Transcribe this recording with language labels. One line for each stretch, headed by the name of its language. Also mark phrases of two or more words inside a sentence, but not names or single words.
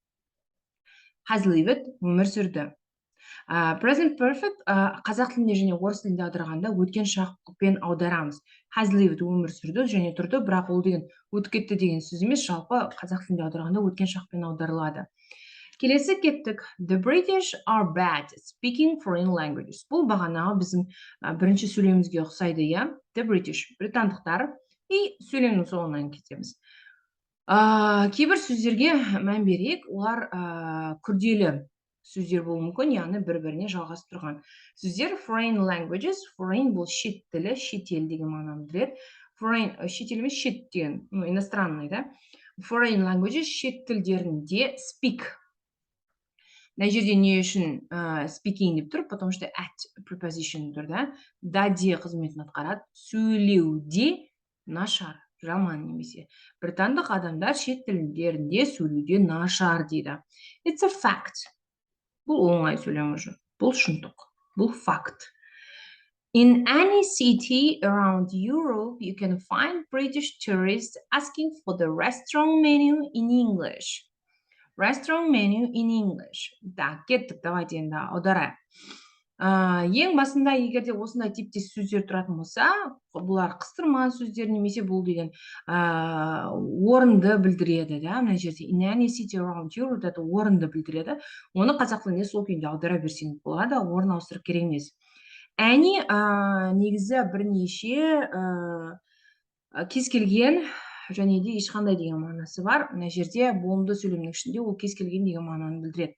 English: Has lived
Kazakh: өмір сүрді.
English: Present perfect
Kazakh: қазақ тілінде және орыс тілінде аударғанда өткен шақпен аударамыз.
English: Has lived
Kazakh: өмір сүрді және тұрды, бірақ ол деген өтіп кетті деген сөз емес, жалпы қазақ тілінде аударғанда өткен шақпен аударылады. Келесі кеттік.
English: The British are bad speaking foreign languages.
Kazakh: Бұл бағанағы біздің бірінші сөйлемімізге ұқсайды, иә?
English: The British,
Kazakh: британдықтар, и сөйлемнің соңынан кетеміз. Кейбір сөздерге мән берейік, олар күрделі сөздер болуы мүмкін, яғни бір-біріне жалғасып тұрған сөздер.
English: Foreign languages,
Kazakh: foreign бұл шет тілі, шетел деген мағынаны білдіреді. Foreign шетел емес, шет деген, иностранный, да?
English: Foreign languages
Kazakh: шет тілдерінде speak. Мына жерде не үшін speaking деп тұр,
Russian: потому что
English: at preposition
Kazakh: тұр, да? Да-де қызметін атқарады, сөйлеуде нашар. Жаман немесе. Британдық адамдар шет тілдерінде сөйлеуде нашар дейді.
English: It's a fact.
Kazakh: Бұл оңай сөйлем уже. Бұл шындық. Бұл факт.
English: In any city around Europe, you can find British tourists asking for the restaurant menu in English. Restaurant menu in English.
Kazakh: Да, кеттік, давайте енді аударайық. Ең басында егерде осындай типтес сөздер тұратын болса, бұлар қыстырма сөздер немесе бұл деген орынды білдіреді, да? Мына жерде
English: in any city around Europe
Kazakh: это орынды білдіреді. Оны қазақ тілінде сол күйінде аудара берсеңіз болады, орын ауыстырып керек емес. Any негізі бірнеше кез келген және де ешқандай деген мағынасы бар. Мына жерде болымды сөйлемнің ішінде ол кез келген деген мағынаны білдіреді.